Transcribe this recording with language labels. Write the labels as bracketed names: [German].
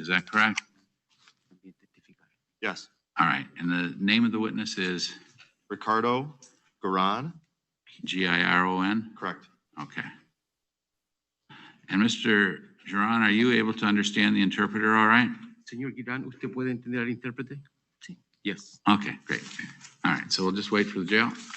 [English] Is that correct? Yes. All right. And the name of the witness is? Ricardo Garan. Giron? Correct. Okay. And Mr. Giron, are you able to understand the interpreter all right? [Spanish] Señor Girán, ¿usted puede entender al intérprete? [English] Sí. Yes. Okay, great. All right, so we'll just wait for the jail.